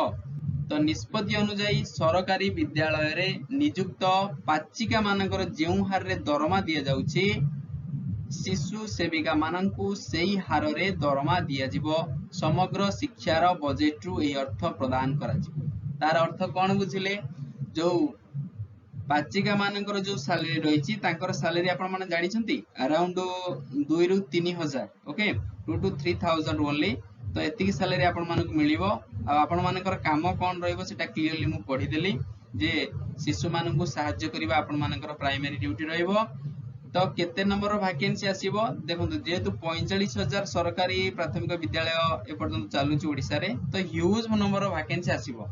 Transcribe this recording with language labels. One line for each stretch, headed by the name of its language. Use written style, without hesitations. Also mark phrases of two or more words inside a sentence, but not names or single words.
Odia: ତ ନିଷ୍ପତ୍ତି ଅନୁସାର ସରକାରୀ ବିଦ୍ୟାଳୟ ରେ ନିଯୁକ୍ତ ପାଚିକା ମାନଙ୍କର ଯେଉଁ ହାର ରେ ଦରମା ଦିଆ ଯାଉଛି ଶିଶୁ ସେବିକା ମାନଙ୍କୁ ସେହି ହାର ରେ ଦରମା ଦିଆ ଯିବ। ସମଗ୍ର ଶିକ୍ଷାର ବଜେଟ ରୁ ଏ ଅର୍ଥ ପ୍ରଦାନ କରା ଯିବ। ତାର ଅର୍ଥ କଣ ବୁଝିଲେ ଯୋ ପାଚିକା ମାନଙ୍କର ଯୋ ସାଲାରି ରହି ତାଙ୍କର ସାଲାରି ଆପଣ ମାନେ ଜାଣି ଛନ୍ତି ଆରାଉଣ୍ଡ 2 ରୁ 3,000
English: OK 2 to 3,000 only.
Odia: ତ ଏତିକି ସାଲାରି ଆପଣ ମାନଙ୍କ ମିଳିବ। ଆ ଆପଣ ମାନଙ୍କର କାମ କଣ ରହିବ ସେଟା କ୍ଲିୟରଲି ମୁ ପଢି ଦେଲି ଯେ ଶିଶୁ ମାନଙ୍କୁ ସହାୟ କରିବା ଆପଣ ମାନଙ୍କର
English: primary duty
Odia: ରହିବ। ତ କେତେ ନମ୍ବର ଭେକେନ୍ସି ଆସିବ ଦେଖନ୍ତୁ ଯେତୁ 45,000 ସରକାରୀ ପ୍ରାଥମିକ ବିଦ୍ୟାଳୟ ଏ ପର୍ଯ୍ୟନ୍ତ ଚାଲୁଛି ଓଡ଼ିଶା ରେ ତ
English: huge number vacancy
Odia: ଆସିବ।